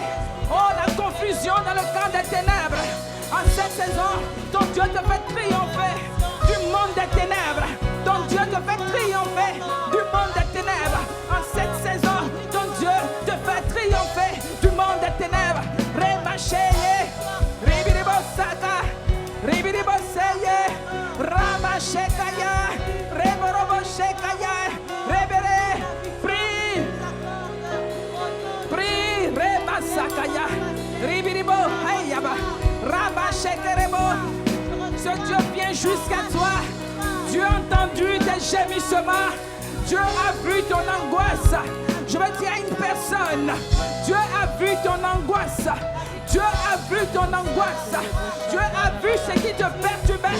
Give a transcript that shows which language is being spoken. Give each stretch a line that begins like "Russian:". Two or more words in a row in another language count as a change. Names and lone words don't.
French: Oh, la confusion dans le camp des ténèbres. En cette saison, ton Dieu te fait triompher du monde des ténèbres. Ton Dieu te fait triompher du monde des ténèbres. En cette saison, ton Dieu te fait triompher du monde des ténèbres. Remacheye, Ribiribosaka, Ribiriboseye, Ramashekaya, Reboroboshekaya, Rebere, prie, prie, Remasakaya, Ribiribo, Hayaba, Rabashekerebo. Ce Dieu vient jusqu'à toi. Dieu a entendu tes gémissements. Dieu a vu ton angoisse. Je veux dire à une personne, Dieu a vu ton angoisse. Dieu a vu ton angoisse. Dieu a vu ce qui te perturbait.